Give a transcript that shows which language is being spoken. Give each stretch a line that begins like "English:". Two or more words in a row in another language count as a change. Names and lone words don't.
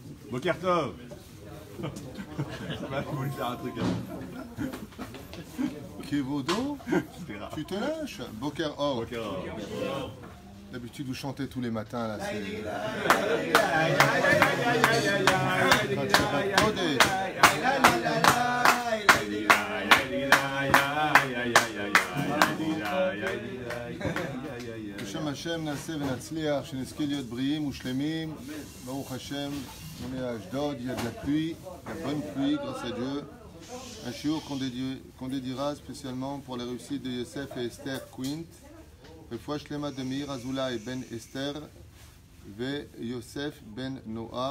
Hebrew: בוקר טוב.
French: Il voulu faire un truc. Kevodo, tu te lâches.
Hebrew: בוקר אור. בוקר אור.
French: D'habitude, vous chantez tous les matins, là, c'est...
Hebrew: בשם השם נעשה ונצליח, שנזכה להיות בריאים ושלמים, ברוך השם,
French: on est à Ashdod, il y a de la pluie, de la bonne pluie, grâce à Dieu. Un shiur qu'on dédiera spécialement pour la réussite de Yosef et Esther Quint.
Hebrew: רפואה שלמה
French: de Meir Azoulay ben Esther ve Yosef ben Noah.